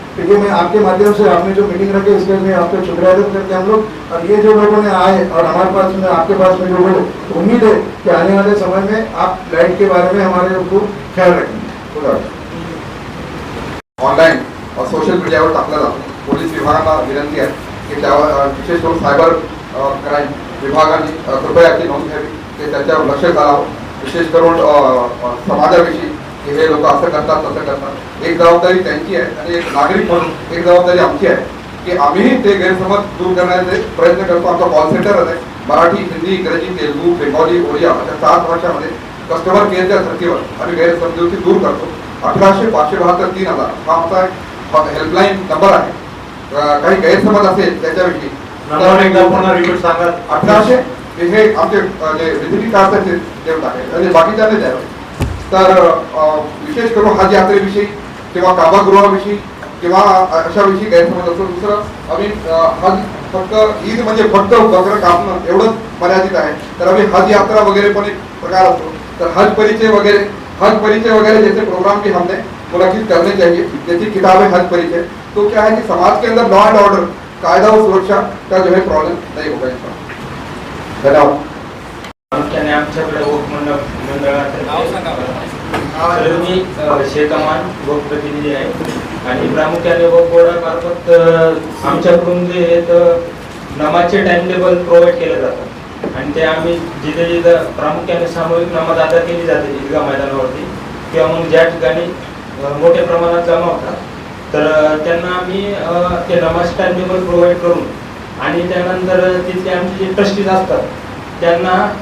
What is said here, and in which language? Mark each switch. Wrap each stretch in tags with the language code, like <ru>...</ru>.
<hi>क्योंकि मैं आपके माध्यम से आपने जो मीटिंग रखी इसके लिए आपको शुक्रिया अदा करके हम लोग, और ये जो लोगों ने आए और हमारे पास में आपके पास में जो बोले, उम्मीद है कि आने वाले समय में आप लाइट के बारे में हमारे को ख्याल रखेंगे।</hi> <mr>ऑनलाईन और सोशल मीडियावर टाकला जातो। पोलीस विभागाला विनंती आहे की त्यावर विशेष करून सायबर क्राईम विभागाने कृपया याची नोंद घ्यावी, ते त्याच्यावर लक्ष घालावं। विशेष करून समाजाविषयी की हे लोक असं करतात तसं करतात, एक जबाबदारी त्यांची आहे आणि एक नागरिक म्हणून एक जबाबदारी आमची आहे की आम्ही ते गैरसमज दूर करण्याचे प्रयत्न करतो। आमचा कॉल सेंटर आहे मराठी, हिंदी, इंग्रजी, तेलुगू, बेंगॉली, ओडिया अशा 7 भाषांमध्ये कस्टमर केअरच्या धर्तीवर आम्ही गैरसमजुती दूर करतो। 1800 572 3000 हा आमचा एक हेल्पलाईन नंबर आहे। काही गैरसमज असेल त्याच्याविषयी नंबर एकदा पुन्हा रिपीट सांगा। 1800 हे आमचे जे विजिटिंग कार्ड आहेत ते टाकायचे आणि बाकीच्यांनी द्यावे। तर विशेष करून हज यात्रेविषयी किंवा काबागृहाविषयी किंवा अशाविषयी गैरसमज असतो। दुसरं आम्ही हज फक्त ईद म्हणजे फक्त बकरं कापणं एवढंच मर्यादित आहे, तर आम्ही हज यात्रा वगैरे पण एक प्रकार असतो।</mr> <hi>तर हज परिचय वगैरह जैसे प्रोग्राम भी हमने मुनक्किद करने चाहिए। जैसी किताब है हज परिचय, तो क्या है कि समाज के अंदर लॉ एंड ऑर्डर, कायदा और सुरक्षा का जो है प्रॉब्लम नहीं होगा इसका। धन्यवाद।</hi> <mr>आमच्याकडे मंडळातर्फे शेतमान वक प्रतिनिधी आहे आणि प्रामुख्याने वक बोर्डामार्फत आमच्याकडून जे नमाजचे टाइम टेबल प्रोव्हाइड केलं जातं आणि ते आम्ही जिथे जिथं प्रामुख्याने सामूहिक नमाज अदा केली जाते ईदगाह मैदानावरती किंवा मग ज्या ठिकाणी मोठ्या प्रमाणात जमा होतात, तर त्यांना आम्ही ते नमाज टाइम टेबल प्रोव्हाइड करून आणि त्यानंतर तिथले आमचे जे ट्रस्टीज असतात त्यांना</mr>